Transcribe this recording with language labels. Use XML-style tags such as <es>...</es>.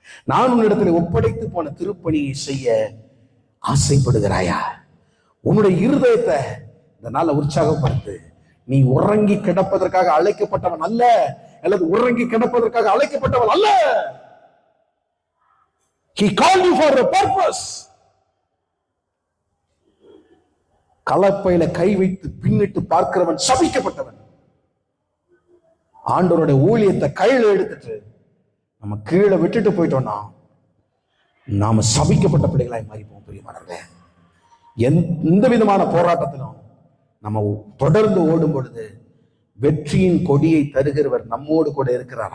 <ta>நான் உன்னிடத்தில் ஒப்படைத்து போன திருப்பணியை செய்ய ஆசைப்படுகிறாயா? உன்னுடைய இருதயத்தை இந்த நாள உற்சாகப்படுத்து. நீ உறங்கி கிடப்பதற்காக அழைக்கப்பட்டவன் அல்ல, அல்லது உறங்கி கிடப்பதற்காக அழைக்கப்பட்டவன் அல்ல.</ta> <en>He called you for a purpose.</en> <ta>கலப்பையில கை வைத்து பின்னிட்டு பார்க்கிறவன் சபிக்கப்பட்டவன். ஆண்டவருடைய ஊழியத்தை கையில எடுத்துட்டு நம்ம கீழே விட்டுட்டு போயிட்டோம்னா நாம சபிக்கப்பட்ட பிள்ளைகளாய் மாறிப்போம். பிரியமானவர்களே, எந்த விதமான போராட்டத்திலும் நம்ம தொடர்ந்து ஓடும் பொழுது வெற்றியின் கொடியை தருகிறவர் நம்மோடு கூட இருக்கிறார்.</ta>